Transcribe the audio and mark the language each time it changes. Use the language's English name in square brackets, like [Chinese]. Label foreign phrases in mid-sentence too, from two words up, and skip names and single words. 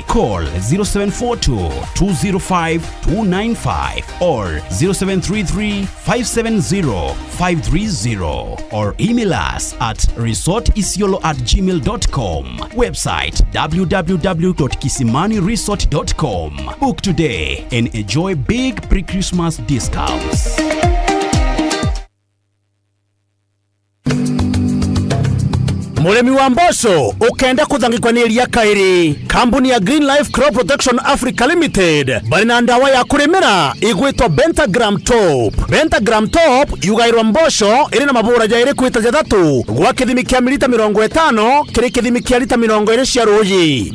[English] Call 0742 205 295 or 0733-570-530 or email us at resortisiolo@gmail.com. Website www.kisimaniresort.com. Book today and enjoy big pre-Christmas discounts. [Meru] Muremi wa mboco ukenda kuthangikwa ni iria kairi. Kampuni ya Green Life Crop Protection Africa Limited bari na ndawa ya kurimira igwitwa Bentagram Top. Bentagram Top yugairwa mboco iri na mabura jairi kwita jathatu gwa kithimi kia milita 50 kiri kithimi kia lita 20 cia ruyi.